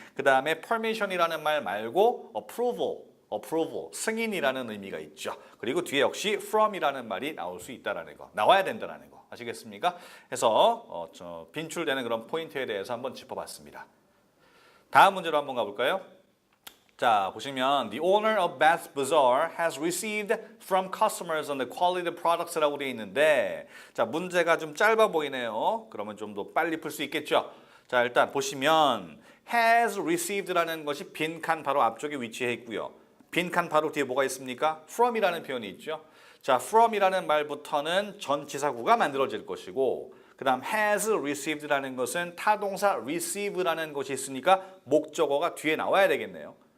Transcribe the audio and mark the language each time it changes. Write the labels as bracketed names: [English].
[Korean] 그 다음에 permission이라는 말 말고 approval, 승인이라는 의미가 있죠. 그리고 뒤에 역시 from이라는 말이 나올 수 있다라는 거, 나와야 된다라는 거. 아시겠습니까? 해서 빈출되는 그런 포인트에 대해서 한번 짚어봤습니다. 다음 문제로 한번 가볼까요? 자, 보시면 [English] The owner of Bath Bazaar has received from customers on the quality products [Korean] 라고 되어 있는데 자, 문제가 좀 짧아 보이네요. 그러면 좀 더 빨리 풀 수 있겠죠? 자, 일단 보시면 has received라는 것이 빈칸 바로 앞쪽에 위치해 있고요. 빈칸 바로 뒤에 뭐가 있습니까? from이라는 표현이 있죠. 자, from이라는 말부터는 전치사구가 만들어질 것이고 그 다음 has received라는 것은 타동사 receive라는 것이 있으니까 목적어가 뒤에 나와야 되겠네요.